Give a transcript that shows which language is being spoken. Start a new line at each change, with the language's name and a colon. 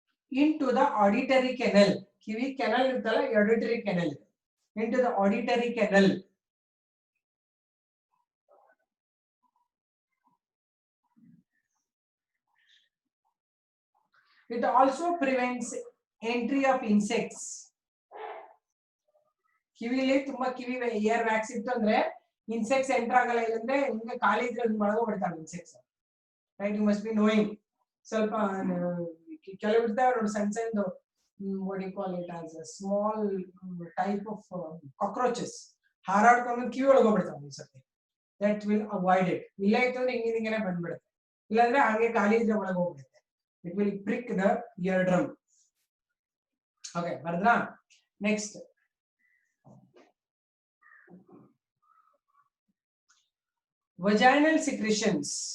English: Into the auditory canal.
Kannada: Kivi canal irtala,
English: auditory canal. Into the auditory canal. It also prevents entry of insects.
Kannada: ಕಿವಿಲಿ ತುಂಬಾ ಕಿವಿ year wax ಇತ್ತು ಅಂದ್ರೆ insects enter ಆಗಲ್ಲ, ಇಲ್ಲಂದ್ರೆ ನಿಮ್ಗೆ ಖಾಲಿ ಇದ್ರೆ ಒಳಗೋಗ್ಬಿಡ್ತಾವೆ insects.
English: Right, you must be knowing.
Kannada: ಸ್ವಲ್ಪ ಕೆಲವು ಇರ್ತಾವೆ ನೋಡಿ ಸಣ್ಣ ಸಣ್ಣದು,
English: what do you call it, as a small type of cockroaches
Kannada: ಹಾರಾಡ್ಕೊಂಡು ಕಿವಿ ಒಳಗೋಗ್ಬಿಡ್ತಾವೆ ಅನ್ಸುತ್ತೆ.
English: That will avoid it.
Kannada: ಇಲ್ಲ ಇತ್ತು ಅಂದ್ರೆ ಹಿಂಗೇನೆ ಬಂದ್ಬಿಡುತ್ತೆ, ಇಲ್ಲಾಂದ್ರೆ ಹಾಗೆ ಖಾಲಿ ಇದ್ರೆ ಒಳಗೋಗ್ಬಿಡುತ್ತೆ.
English: It will prick the ear drum. Okay, ಬರ್ದ್ರಾ? Next, vaginal secretions.